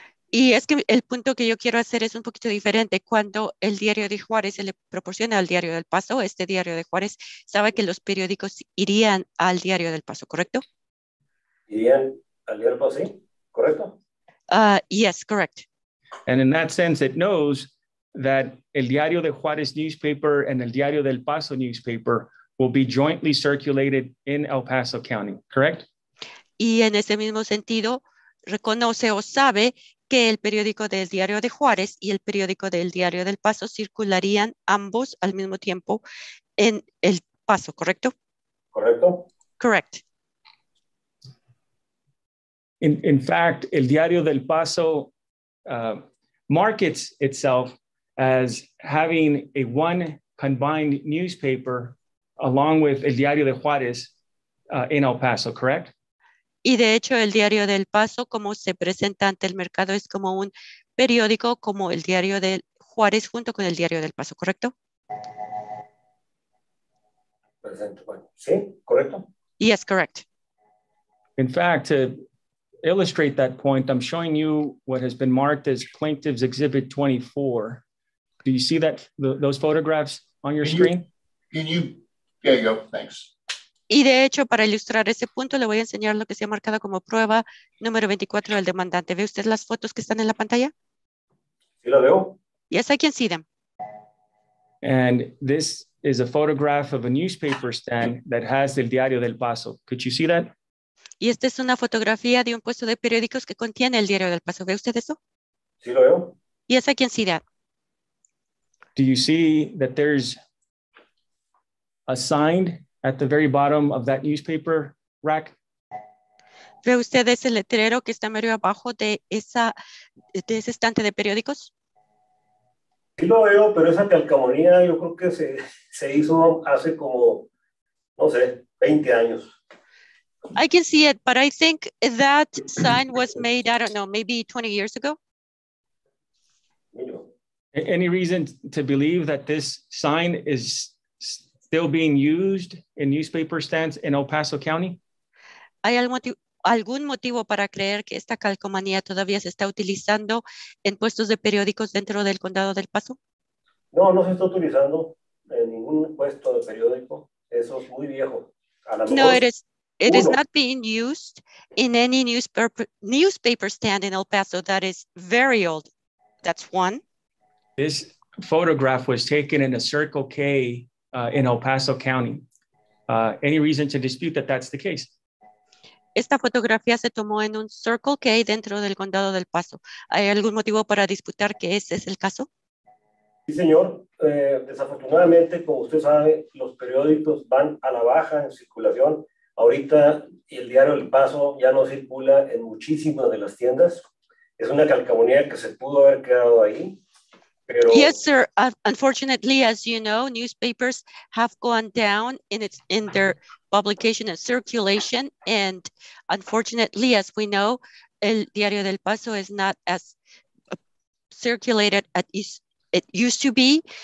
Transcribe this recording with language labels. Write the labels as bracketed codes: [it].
[es] Y es que el punto que yo quiero hacer es un poquito diferente. Cuando el Diario de Juárez se le proporciona al Diario del Paso, este Diario de Juárez sabe que los periódicos irían al Diario del Paso, ¿correcto? ¿Irían al Diario del Paso, sí? ¿Correcto? [en] Yes, correct. And in that sense, it knows that El Diario de Juárez newspaper and El Diario del Paso newspaper will be jointly circulated in El Paso County, correct? [es] Y en ese mismo sentido, reconoce o sabe que el periódico del Diario de Juárez y el periódico del Diario del Paso circularían ambos al mismo tiempo en el Paso, ¿correcto? ¿Correcto? [en] Correct. In fact, el Diario del Paso markets itself as having a one combined newspaper along with el Diario de Juárez in El Paso, correct? [es] Y de hecho, el Diario del Paso, como se presenta ante el mercado, es como un periódico como el Diario de Juárez junto con el Diario del Paso, ¿correcto? Presente. Bueno, sí, correcto. [en] Yes, correct. In fact, to illustrate that point, I'm showing you what has been marked as Plaintiff's Exhibit 24. Do you see that, those photographs on your screen? There you go, thanks. [es] Y de hecho, para ilustrar ese punto, le voy a enseñar lo que se ha marcado como prueba número 24 del demandante. ¿Ve usted las fotos que están en la pantalla? ¿Sí la veo? [en] Yes, I can see them. And this is a photograph of a newspaper stand that has el Diario del Paso. Could you see that? [es] Y esta es una fotografía de un puesto de periódicos que contiene el Diario del Paso. ¿Ve usted eso? ¿Sí lo veo? [en] Yes, I can see that. Do you see that there's a sign at the very bottom of that newspaper rack? [es] ¿Ve usted ese letrero que está medio abajo de ese estante de periódicos? Sí lo veo, pero esa calcamonía yo creo que se hizo hace como, no sé, 20 años. [en] I can see it, but I think that sign was made, I don't know, maybe 20 years ago. Any reason to believe that this sign is still being used in newspaper stands in El Paso County? [es] ¿Hay algún motivo para creer que esta calcomanía todavía se está utilizando en puestos de periódicos dentro del Condado del Paso? No, no se está utilizando en ningún puesto de periódico. Eso es muy viejo. [en] No, it is not being used in any newspaper stand in El Paso. That is very old. That's one. This photograph was taken in a Circle K in El Paso County. Any reason to dispute that that's the case? [es] Esta fotografía se tomó en un Circle K dentro del Condado del Paso. ¿Hay algún motivo para disputar que ese es el caso? Sí, señor. Desafortunadamente, como usted sabe, los periódicos van a la baja en circulación. Ahorita el Diario del Paso ya no circula en muchísimas de las tiendas. Es una calcamonía que se pudo haber quedado ahí. Pero... [en] Yes, sir. Unfortunately, as you know, newspapers have gone down in their publication and circulation. And unfortunately, as we know, El Diario del Paso is not as circulated as it used to be.